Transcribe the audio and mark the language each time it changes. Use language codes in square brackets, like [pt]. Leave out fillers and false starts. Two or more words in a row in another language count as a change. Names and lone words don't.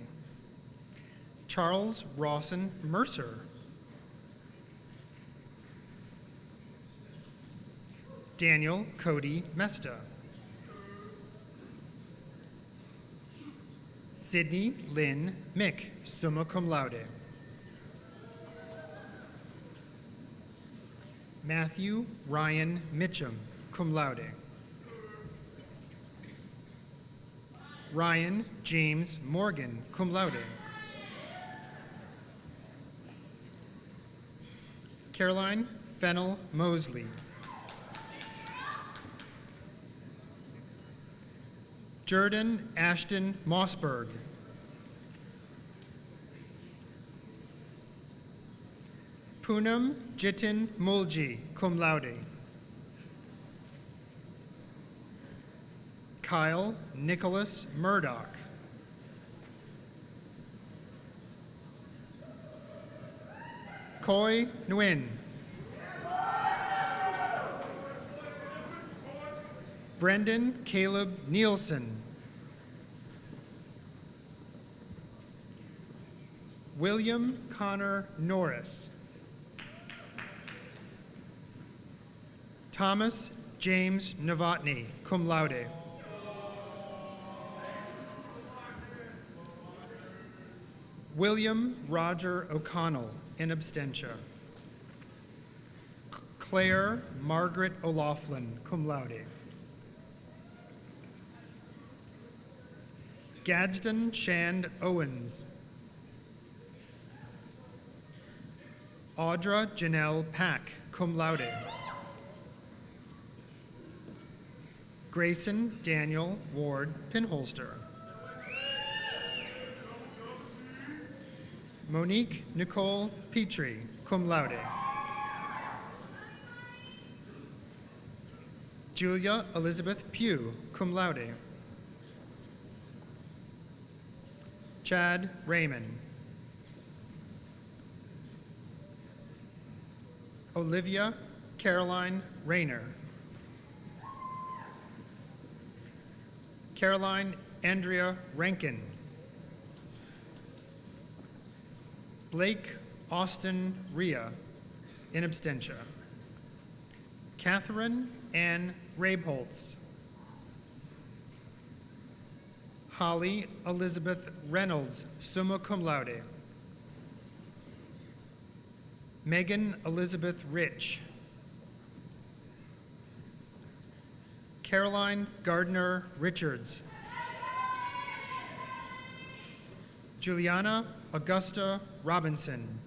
[en] Charles Rawson Mercer. Daniel Cody Mesta. Sydney Lynn Mick, [la] summa cum laude. [en] Matthew Ryan Mitchum, [la] cum laude. [en] Ryan James Morgan, [la] cum laude. [en] Caroline Fennel Mosley. Jordan Ashton Mossberg. Poonam Jitin Mulji, [la] cum laude. [en] Kyle Nicholas Murdoch. Koi Nguyen. Brendan Caleb Nielsen. William Connor Norris. Thomas James Novotny, [la] cum laude. [en] William Roger O'Connell, [la] in absentia. [en] Claire Margaret O'Laughlin, [la] cum laude. [en] Gadsden Shand Owens. Audra Janelle Pack, [la] cum laude. [en] Grayson Daniel Ward Pinholster. Monique Nicole Petrie, [la] cum laude. [en] Julia Elizabeth Pugh, [la] cum laude. [en] Chad Raymond. Olivia Caroline Rayner. Caroline Andrea Rankin. Blake Austin Rhea, [la] in absentia. [en] Catherine Ann Rabeholtz. Holly Elizabeth Reynolds, [la] summa cum laude. [en] Megan Elizabeth Rich. Caroline Gardner Richards. Juliana Augusta Robinson.